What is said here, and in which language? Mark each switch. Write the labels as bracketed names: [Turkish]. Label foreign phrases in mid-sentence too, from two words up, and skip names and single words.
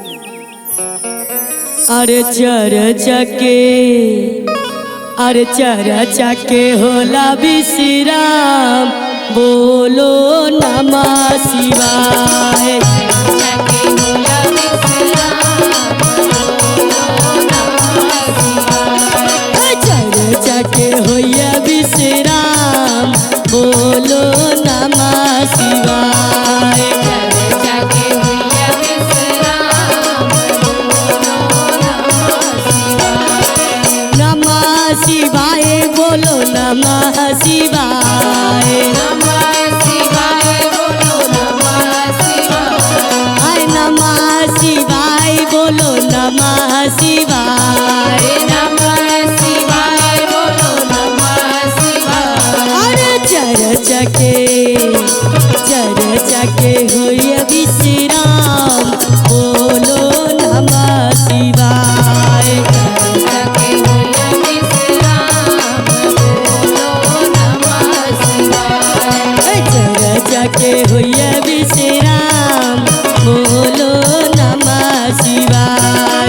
[Bhojpuri] अरे चर्चा के होला विश्राम बोलो [Sanskrit] नमः शिवाय। [Bhojpuri] चर्चा के होया विश्राम बोलो [Sanskrit] नमः शिवाय। नमः शिवाय बोलो नमः शिवाय। नमः शिवाय बोलो नमः शिवाय। नमः शिवाय बोलो नमः शिवाय। नमः शिवाय बोलो नमः शिवाय। [Bhojpuri] अरे चर्चा के होय विश्राम बोलो [Sanskrit] नमः शिवाय। [Bhojpuri] चर्चा के होय विश्राम बोलो [Sanskrit] नमः शिवाय।